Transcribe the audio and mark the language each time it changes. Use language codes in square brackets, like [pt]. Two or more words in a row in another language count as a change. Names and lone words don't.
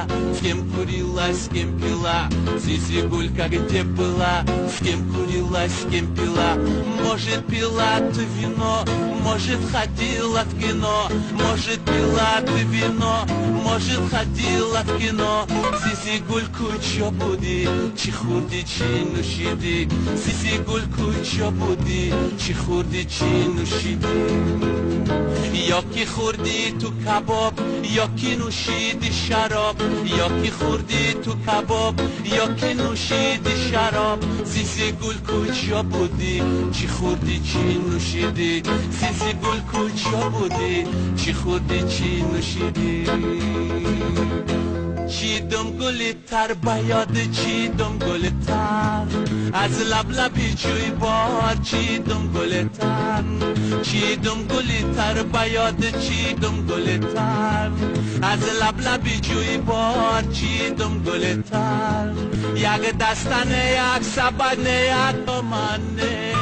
[ru] С кем курила, с кем пила? Зизигулька где была? С кем курила, с кем пила? Может, пила ты вино, может, ходила в кино. Может, пила ты вино, может, ходила в кино. [tg] Зизигульку чо буди, чи хурди, чи нушиди. Зизигульку чо буди, чи хурди, чи нушиди. Йоки хурди ту кабоб, йоки нушиди шароб. Йоки хурди ту кабоб, йоки нушиди шароб. Зизигульку чо буди, чи хурди, чи нушиди. Зизигульку чо буди, чи хурди, чи нушиди. [fa] چیدم گلی تر بیاد چیدم گلی تر از لب لبی جوی بار چیدم گلی تر چیدم گلی تر بیاد چیدم گلی تر از لب لبی جوی بار چیدم گلی تر یک دستانه یک سبانه یک دومانه